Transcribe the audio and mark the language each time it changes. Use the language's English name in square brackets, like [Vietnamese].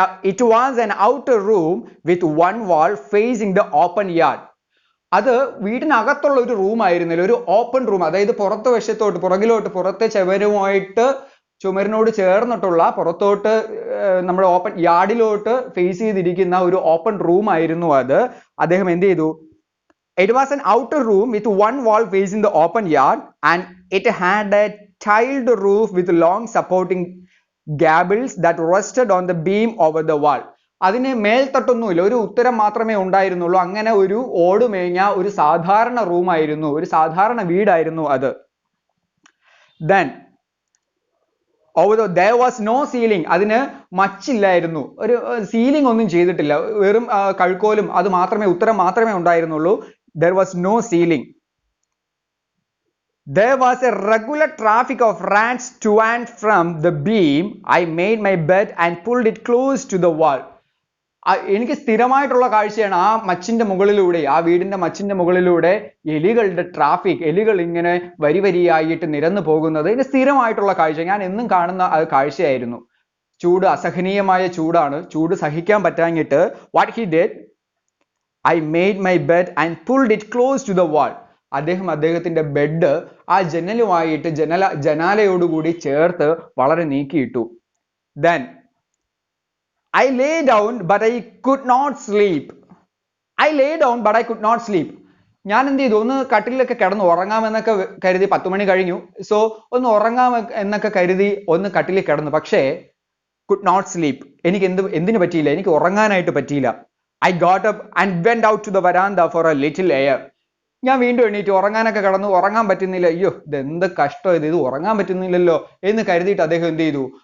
[English] It was an outer room with one wall facing the open yard. [Malayalam] അത് വീടിനകത്തുള്ള ഒരു room ആയിരുന്നില്ല, ഒരു open room. അതായത് പുറത്തെ ചുവരുമായിട്ട് ചുമരിനോട് ചേർന്നിട്ടുള്ള പുറത്തോട്ട് നമ്മുടെ ഓപ്പൺ യാർഡിലോട്ട് ഫേസ് ചെയ്തിരിക്കുന്ന ഒരു ഓപ്പൺ റൂം ആയിരുന്നു അത്. അദ്ദേഹം എന്ത് ചെയ്തു? [English] It was an outer room with one wall facing the open yard and it had a tiled roof with long supporting gables that rested on the beam over the wall. [Malayalam] അതിന് മേൽത്തട്ടൊന്നുമില്ല, ഒരു ഉത്തരം മാത്രമേ ഉണ്ടായിരുന്നുള്ളൂ. അങ്ങനെ ഒരു ഓടുമേഞ്ഞ ഒരു സാധാരണ റൂമായിരുന്നു, ഒരു സാധാരണ വീടായിരുന്നു അത്. [English] Then although there was no ceiling, [Malayalam] അതിന് മച്ചില്ലായിരുന്നു, ഒരു സീലിംഗ് ഒന്നും ചെയ്തിട്ടില്ല, വെറും കഴുക്കോലും അത് മാത്രമേ ഉത്തരം മാത്രമേ ഉണ്ടായിരുന്നുള്ളൂ. [English] There was no ceiling. There was a regular traffic of rats to and from the beam. I made my bed and pulled it close to the wall. [Malayalam] എനിക്ക് സ്ഥിരമായിട്ടുള്ള കാഴ്ചയാണ് ആ മച്ചിന്റെ മുകളിലൂടെ, ആ വീടിന്റെ മച്ചിന്റെ മുകളിലൂടെ എലികളുടെ ട്രാഫിക്, എലികൾ ഇങ്ങനെ വരി വരിയായിട്ട് നിരന്നു പോകുന്നത് ഇത് സ്ഥിരമായിട്ടുള്ള കാഴ്ച. ഞാൻ എന്നും കാണുന്ന കാഴ്ചയായിരുന്നു. ചൂട്, അസഹനീയമായ ചൂടാണ്, ചൂട് സഹിക്കാൻ പറ്റാഞ്ഞിട്ട് [English] what he did, I made my bed and pulled it close to the wall. [Malayalam] അദ്ദേഹത്തിന്റെ ബെഡ് ആ ജനലുമായിട്ട് ജനാലയോടുകൂടി ചേർത്ത് വളരെ നീക്കിയിട്ടു. [English] Then I lay down but I could not sleep. I lay down but I could not sleep. [Malayalam] ഞാൻ എന്ത് ചെയ്തു? ഒന്ന് കട്ടിലൊക്കെ കിടന്നു ഉറങ്ങാമെന്നൊക്കെ കരുതി, 10 മണി കഴിഞ്ഞു, സോ ഒന്ന് ഉറങ്ങാം എന്നൊക്കെ കരുതി ഒന്ന് കട്ടിലിൽ കിടന്നു. പക്ഷേ [English] could not sleep, [Malayalam] എനിക്ക് എന്തിനു പറ്റിയില്ല? എനിക്ക് ഉറങ്ങാനായിട്ട് പറ്റിയില്ല. [English] I got up and went out to the veranda for a little air. [Malayalam] ഞാൻ വീണ്ടും എണീറ്റ്, ഉറങ്ങാനൊക്കെ കിടന്നു, ഉറങ്ങാൻ പറ്റുന്നില്ല, അയ്യോ ഇതെന്ത് കഷ്ടം, ഇത് ഉറങ്ങാൻ പറ്റുന്നില്ലല്ലോ എന്ന് കരുതിയിട്ട് അദ്ദേഹം എന്ത് ചെയ്തു?